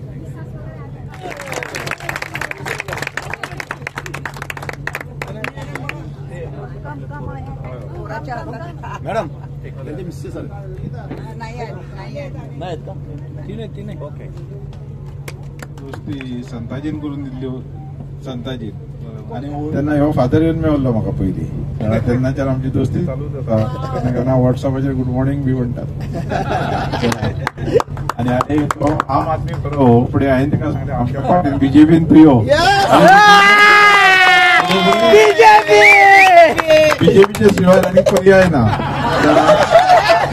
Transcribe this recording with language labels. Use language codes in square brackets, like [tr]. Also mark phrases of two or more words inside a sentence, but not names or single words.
[mr] मॅडम त्यांचे मिस्सेस नाही नाहीत का? तीन आहे. ओके. [kok] दोस्ती संताजीन करून दिल्ली संताजी आणि त्यांना ह्यो फादर येऊन मेळलो म्हाका पयलीं. तेन्नाच्यान आमची दोस्ती चालूच आसा. केन्ना व्हॉट्सअपाचेर [en] Good morning [kok] बी म्हणटात. आणि तो आम आदमी बरो फुडें हांवें तिका सांगलें आमच्या पार्टीन बीजेपीन तूं यो. बीजेपीचे शिवाय आनी पर्याय ना.